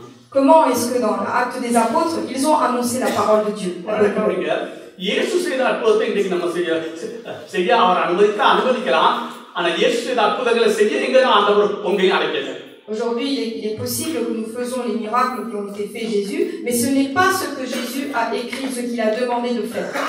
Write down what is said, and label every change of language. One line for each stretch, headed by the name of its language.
French: Comment est-ce que dans l'acte des apôtres, ils ont annoncé la parole de Dieu, la bonne nouvelle.
Tamil: இயேசு செய்த அற்புதத்தை இன்றைக்கு நம்ம செய்ய அவர் அனுமதிக்கலாம். ஆனா இயேசு செய்த அற்புதங்களை செய்ய எங்க ஆண்டவர் உங்களையும் அழைக்கல.
French: Aujourd'hui, il est possible que nous faisons les miracles qui ont été faits Jésus, mais ce n'est pas ce que Jésus a écrit, ce qu'il a demandé de faire.